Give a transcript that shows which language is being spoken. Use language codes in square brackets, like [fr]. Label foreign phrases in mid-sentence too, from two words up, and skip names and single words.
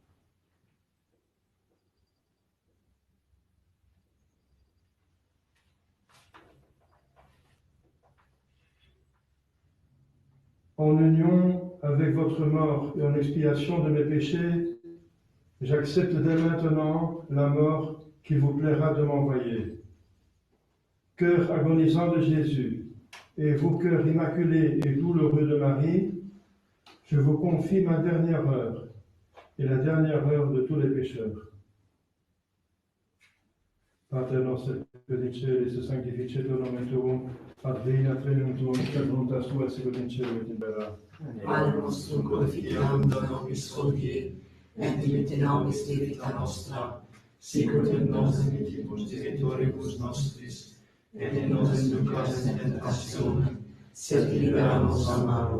[fr] En union avec votre mort et en expiation de mes péchés, j'accepte dès maintenant la mort qu'il vous plaira de m'envoyer. Cœur agonisant de Jésus, et vous, cœur immaculé et douloureux de Marie, je vous confie ma dernière heure et la dernière heure de tous les pécheurs. [la] Pater noster qui es in celis, sanctificetur nomen tuum, adveniat regnum tuum, et voluntas tua sicut in cielo et in terra. Pane nostrum quotidianum da nobis hodie, et dimitte nobis debita nostra, sicut et nos dimittimus debitoribus nostris, et ne nos inducas in tentationem, sed libera nos a malo.